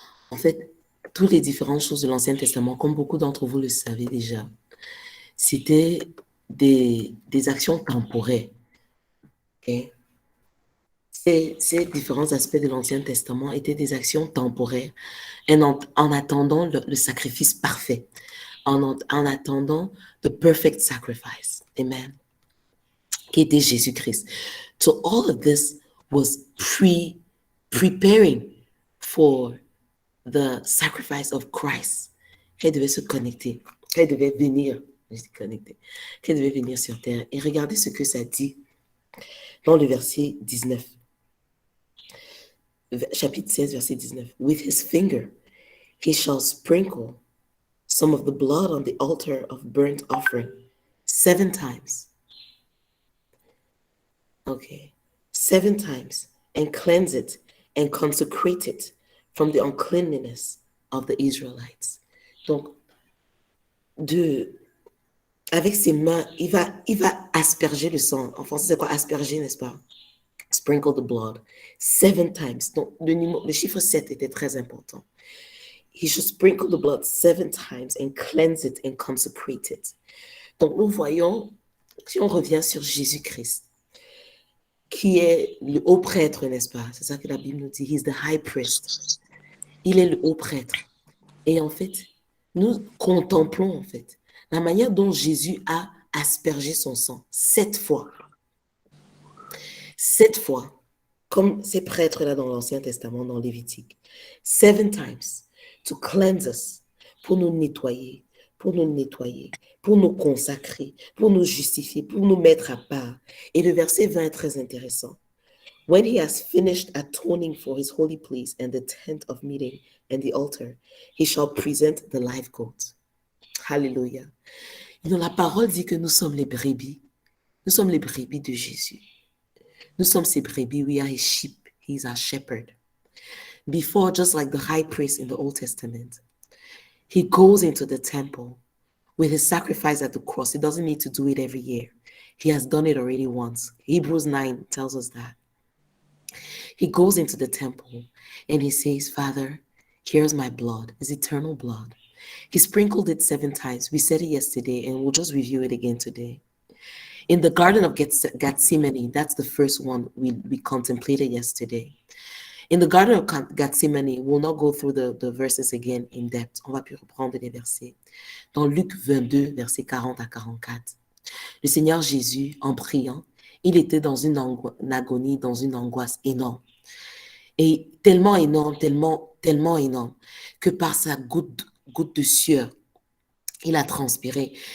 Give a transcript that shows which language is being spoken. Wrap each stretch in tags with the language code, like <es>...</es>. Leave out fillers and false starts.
<fr>En fait, toutes les différentes choses de l'Ancien Testament, comme beaucoup d'entre vous le savez déjà, c'était des actions temporaires. Okay? Ces différents aspects de l'Ancien Testament étaient des actions temporaires en attendant le sacrifice parfait, en attendant</fr> <en>the perfect sacrifice.</en> <fr>Amen. Qui était Jésus-Christ.</fr> <en>So all of this was preparing for the sacrifice of Christ.</en> <fr>Qu'elle devait se connecter, qu'elle devait venir, qu'elle devait venir sur terre. Et regardez ce que ça dit dans le verset 19. Chapitre 16, verset 19.</fr> <en>With his finger, he shall sprinkle some of the blood on the altar of burnt offering 7 times. Okay. 7 times, and cleanse it and consecrate it from the uncleanness of the Israelites.</en> <fr>Donc, avec ses mains, il va asperger le sang. En français, c'est quoi asperger, n'est-ce pas?</fr> <en>Sprinkle the blood 7 times.</en> <fr>Donc, le chiffre 7 était très important.</fr> <en>He should sprinkle the blood 7 times and cleanse it and consecrate it.</en> <fr>Donc, nous voyons, si on revient sur Jésus-Christ, qui est le haut prêtre, n'est-ce pas? C'est ça que la Bible nous dit.</fr> <en>He's the high priest.</en> <fr>Il est le haut prêtre. Et en fait, nous contemplons en fait la manière dont Jésus a aspergé son sang 7 fois. 7 fois, comme ces prêtres-là dans l'Ancien Testament, dans Lévitique.</fr> <en>7 times,</en> <fr>to cleanse us, pour nous nettoyer, pour nous consacrer, pour nous justifier, pour nous mettre à part. Et le verset 20 est très intéressant.</fr> <en>When he has finished atoning for his holy place and the tent of meeting and the altar, he shall present the live goat. Hallelujah.</en> <fr>La parole dit que nous sommes les brebis. Nous sommes les brebis de Jésus. Nous sommes ses brebis.</fr> <en>We are his sheep. He is our shepherd. Before, just like the high priest in the Old Testament, he goes into the temple with his sacrifice at the cross. He doesn't need to do it every year. He has done it already once. Hebrews 9 tells us that. He goes into the temple and he says, Father, here's my blood, his eternal blood. He sprinkled it 7 times. We said it yesterday and we'll just review it again today. In the Garden of Gethsemane, that's the first one we contemplated yesterday. In the Garden of Gethsemane, we'll not go through the verses again in depth.</en> <fr>On va plus reprendre les versets. Dans Luc 22, versets 40 à 44, le Seigneur Jésus, en priant, il était dans une agonie, dans une angoisse énorme. Et tellement énorme, tellement énorme, que par sa goutte de sueur, il a transpiré.</fr>